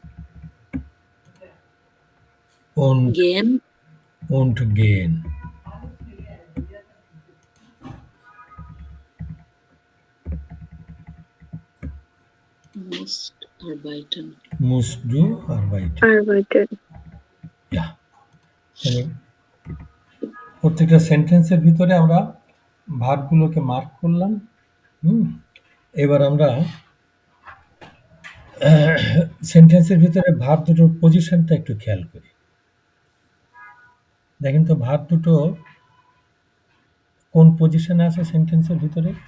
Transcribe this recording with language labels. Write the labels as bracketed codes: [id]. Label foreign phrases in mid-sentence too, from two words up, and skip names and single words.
[de] und Gehen. gehen. Musst arbeiten. Musst du arbeiten. Arbeiten. Ja. [bn] তাহলে প্রত্যেকটা সেন্টেন্সের ভিতরে আমরা ভার্বগুলোকে মার্ক করলাম। এবার আমরা সেন্টেন্সের ভিতরে ভার্ব দুটোর পজিশনটা একটু খেয়াল করি। দেখেন তো ভার্ব দুটো কোন পজিশনে আছে সেন্টেন্সের ভিতরে?